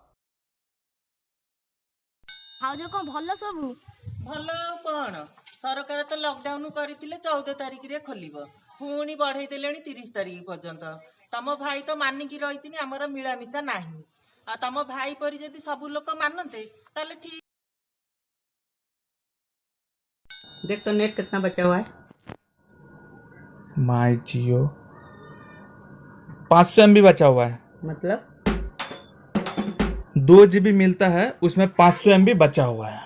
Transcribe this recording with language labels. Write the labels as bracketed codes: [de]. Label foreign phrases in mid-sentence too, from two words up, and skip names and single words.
[or] ଆଉ ଯୋଉ କଣ ଭଲ ସବୁ? ଭଲ ଆଉ କଣ, ସରକାର ତ ଲକଡାଉନ କରିଥିଲେ 14 ତାରିଖରେ ଖୋଲିବ, ପୁଣି ବଢେଇ ଦେଲେଣି 30 ତାରିଖ ପର୍ଯ୍ୟନ୍ତ। ତମ ଭାଇ ତ ମାନିକି ରହିଛି, ଆମର ମିଳାମିଶା ନାହିଁ। ଆଉ ତମ ଭାଇ ପରି ଯଦି ସବୁ ଲୋକ ମାନନ୍ତେ ତାହେଲେ ठीक। [hi] देख तो नेट कितना बचा हुआ है। माय जियो 500 MB बचा हुआ है। मतलब 2 GB मिलता है, उसमें 500 MB बचा हुआ है।